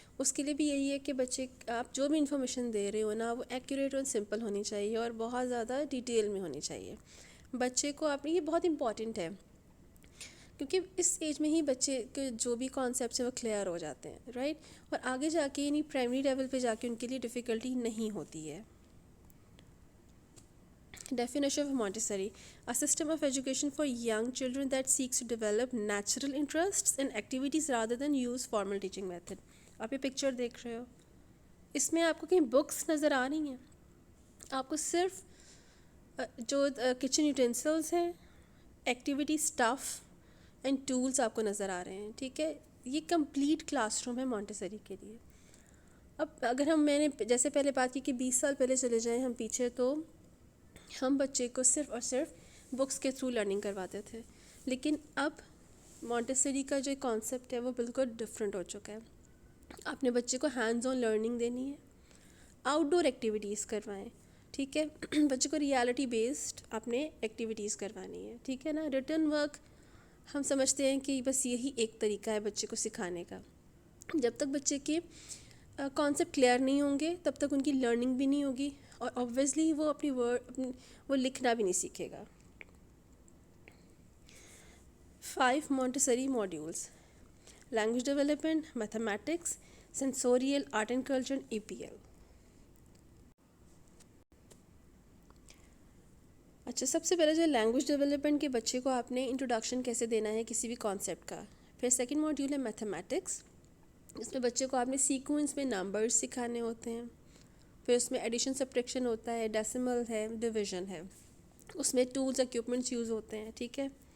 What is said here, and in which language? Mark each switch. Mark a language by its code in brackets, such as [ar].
[ur] اس کے لیے بھی یہی ہے کہ بچے آپ جو بھی انفارمیشن دے رہے ہو نا وہ ایکوریٹ اور سمپل ہونی چاہیے اور بہت زیادہ ڈیٹیل میں ہونی چاہیے. بچے کو آپ یہ بہت امپورٹنٹ ہے کیونکہ اس ایج میں ہی بچے کے جو بھی کانسیپٹس ہیں وہ کلیئر ہو جاتے ہیں، رائٹ. اور آگے جا کے یعنی پرائمری لیول پہ جا کے ان کے لیے ڈیفیکلٹی نہیں ہوتی ہے. [en] Definition of Montessori: a system of education for young children that seeks to develop natural interests and activities rather than use formal teaching method. [ur] آپ یہ پکچر دیکھ رہے ہو، اس میں آپ کو کہیں بکس نظر آ رہی ہیں؟ آپ کو صرف جو کچن یوٹینسلس ہیں، ایکٹیویٹی اسٹف اینڈ ٹولس آپ کو نظر آ رہے ہیں. ٹھیک ہے، یہ کمپلیٹ کلاس روم ہے مونٹیسری کے لیے. اب اگر میں نے جیسے پہلے بات کی کہ 20 سال پہلے چلے جائیں ہم پیچھے، تو ہم بچے کو صرف اور صرف بکس کے تھرو لرننگ کرواتے تھے. لیکن اب مونٹیسری کا جو کانسیپٹ ہے وہ بالکل ڈفرینٹ ہو چکا ہے. آپ نے بچے کو ہینڈز آن لرننگ دینی ہے، آؤٹ ڈور ایکٹیویٹیز کروائیں. ٹھیک ہے. بچے کو ریالٹی بیسڈ آپ نے ایکٹیویٹیز کروانی ہے. ٹھیک ہے نا. ریٹن ورک ہم سمجھتے ہیں کہ بس یہی ایک طریقہ ہے بچے کو سکھانے کا. جب تک بچے کے کانسیپٹ کلیئر نہیں ہوں گے تب تک ان کی لرننگ بھی نہیں ہوگی, اور آبویسلی وہ اپنی وہ لکھنا بھی نہیں سیکھے گا. [en] 5 Montessori modules: language development, mathematics, sensorial, art and culture, and EPL. [ur] اچھا, سب سے پہلے جو لینگویج ڈیولپمنٹ کے بچے کو آپ نے انٹروڈکشن کیسے دینا ہے کسی بھی کانسیپٹ کا. پھر سیکنڈ ماڈیول ہے میتھمیٹکس, اس میں بچے کو آپ نے سیکوینس میں نمبرز سکھانے ہوتے ہیں. پھر اس میں ایڈیشن سبٹریکشن ہوتا ہے, ڈیسیمل ہے, ڈویژن ہے, اس میں ٹولز اکوپمنٹس یوز ہوتے ہیں. ٹھیک ہے.